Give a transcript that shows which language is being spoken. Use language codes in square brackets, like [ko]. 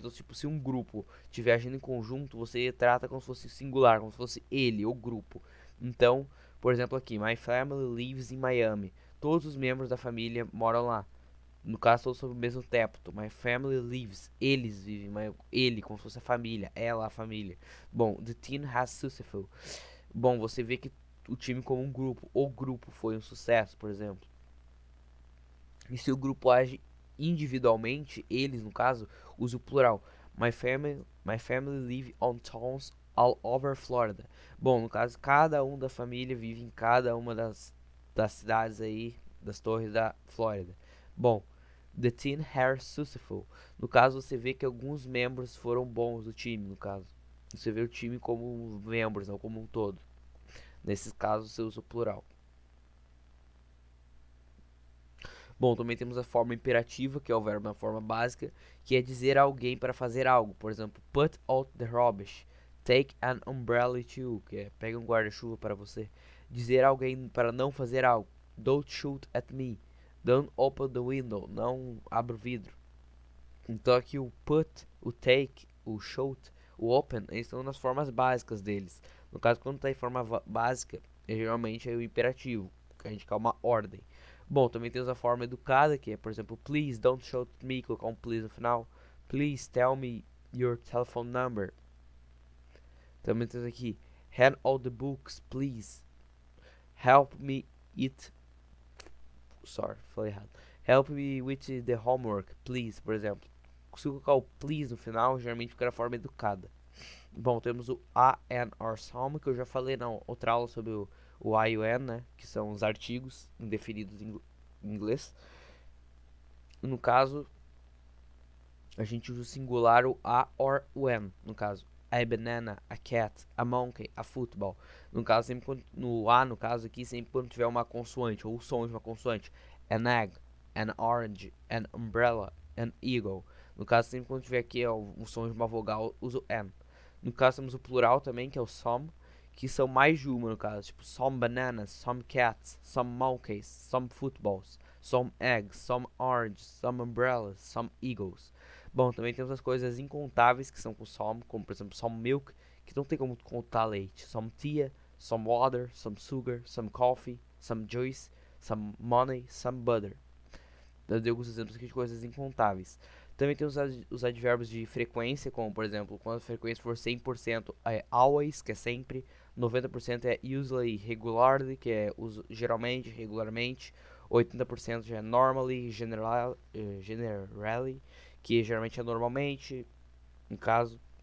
[pt] Então, tipo, se um grupo estiver agindo em conjunto, você trata como se fosse singular, como se fosse ele, o grupo. Então, por exemplo aqui, [en] my family lives in Miami. [pt] Todos os membros da família moram lá. No caso, todos sob o mesmo teto. [en] My family lives. [pt] Eles vivem. Ele, como se fosse a família. Ela, a família. [en] Bom, the team has successful. [pt] Bom, você vê que o time como um grupo. O grupo foi um sucesso, por exemplo. E se o grupo age individualmente, eles, no caso, use o plural. [en] My family live on towns all over Florida. [pt] Bom, no caso, cada um da família vive em cada uma das cidades aí, das torres da Flórida. [en] Bom, the team has successful. [pt] No caso, você vê que alguns membros foram bons do time, no caso. Você vê o time como membros, não como um todo. Nesses casos, você usa o plural. Bom, também temos a forma imperativa, que é o verbo na forma básica, que é dizer a alguém para fazer algo. [en] Por exemplo, put out the rubbish. Take an umbrella to you, [pt] que é pega um guarda-chuva para você. Dizer a alguém para não fazer algo. [en] Don't shoot at me. Don't open the window. [pt] Não abra o vidro. Então aqui o put, o take, o shoot, o open, eles estão nas formas básicas deles. No caso, quando está em forma básica, geralmente é o imperativo, que a gente quer uma ordem. Bom, também temos a forma educada, que é, por exemplo, [en] please don't shout at me, [pt] colocar um please no final. [en] Please tell me your telephone number. [pt] Também temos aqui, [en] hand all the books, please. Help me eat. Sorry, [pt] falei errado. [en] Help me with the homework, please, [pt] por exemplo. Se colocar o please no final, geralmente fica na forma educada. Bom, temos o a, an, or some, que eu já falei na outra aula sobre o I e o an, né? Que são os artigos indefinidos em inglês. No caso, a gente usa o singular o a or o an, no caso. [en] a banana, a cat, a monkey, a football. [pt] No caso, sempre quando, no A, no caso aqui, sempre quando tiver uma consoante, ou o som de uma consoante. [en] An egg, an orange, an umbrella, an eagle. [pt] No caso, sempre quando tiver aqui o som de uma vogal, uso an. No caso, temos o plural também, que é o some, que são mais de uma no caso. [en] Tipo, some bananas, some cats, some monkeys, some footballs, some eggs, some oranges, some umbrellas, some eagles. [pt] Bom, também temos as coisas incontáveis que são com some, como por exemplo some milk, que não tem como contar leite. [en] Some tea, some water, some sugar, some coffee, some juice, some money, some butter. [pt] Eu dei alguns exemplos aqui de coisas incontáveis. Também tem os advérbios de frequência, como por exemplo, quando a frequência for 100% é always, que é sempre, 90% é usually, regularly, que é geralmente, regularmente, 80% já é normally, generally, que geralmente é normalmente, no caso.